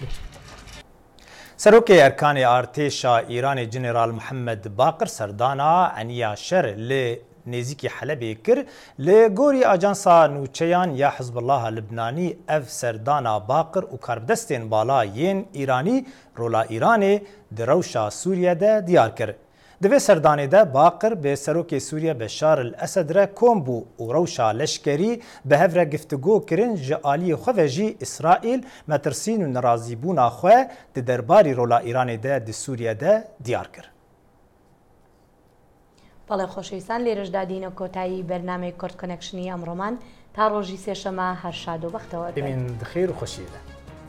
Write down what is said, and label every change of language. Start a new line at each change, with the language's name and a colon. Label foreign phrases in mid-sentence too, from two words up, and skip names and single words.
Kurdish: Serokê Erkanê Artêşa Îranê Jeneral Mihemed Baqir serdana eniya şer li nêzîkî Helebê kir li gorî ajansa nûçeyan ya Hizbullaha Libnanî ev serdana Baqir û karbidestên bala yên Îranî rola Îranê di rewşa Sûriye de diyar kir. Di vê serdanê de Baqir bê serokê Sûriye Beşar el Esed re kom bû û rewşa leşkerî bi hev re giftugû kirin ji aliyê xwe ve jî İsraîl metirsîn û nerazîbûna xwe di derbarî rola Îranê de di Sûriye de diyar kir.
Central Kurdish: بەڵێ خۆشەویستان لێرەشدا دینە کۆتایی بەرنامەی کورد کۆنەکشنی ئەمڕۆمان تا ڕۆژی سێشەمە هەر شاد و بەختەوە ببین دخیر و خۆشیە.